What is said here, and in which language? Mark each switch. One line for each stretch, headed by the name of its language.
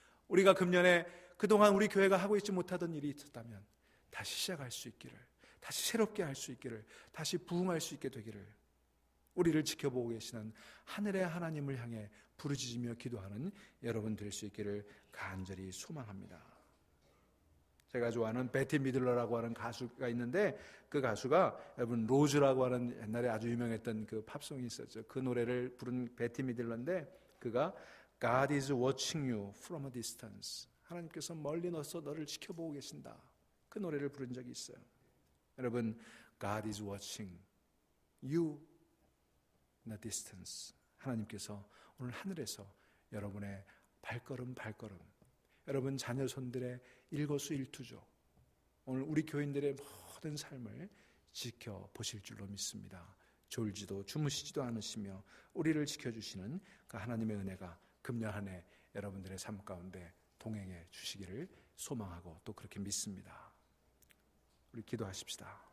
Korean: 우리가 금년에 그동안 우리 교회가 하고 있지 못하던 일이 있었다면 다시 시작할 수 있기를, 다시 새롭게 할 수 있기를, 다시 부흥할 수 있게 되기를, 우리를 지켜보고 계시는 하늘의 하나님을 향해 부르짖으며 기도하는 여러분 될 수 있기를 간절히 소망합니다. 제가 좋아하는 베티 미들러라고 하는 가수가 있는데 그 가수가 여러분 로즈라고 하는 옛날에 아주 유명했던 그 팝송이 있었죠. 그 노래를 부른 베티 미들러인데 그가
English: God is watching you from a distance.
Korean: 하나님께서 멀리 너서 너를 지켜보고 계신다. 그 노래를 부른 적이 있어요. 여러분,
English: God is watching you in a distance.
Korean: 하나님께서 오늘 하늘에서 여러분의 발걸음 여러분 자녀 손들의 일거수일투족, 오늘 우리 교인들의 모든 삶을 지켜보실 줄로 믿습니다. 졸지도 주무시지도 않으시며 우리를 지켜주시는 그 하나님의 은혜가 금년 한 해 여러분들의 삶 가운데 동행해 주시기를 소망하고 또 그렇게 믿습니다. 우리 기도하십시다.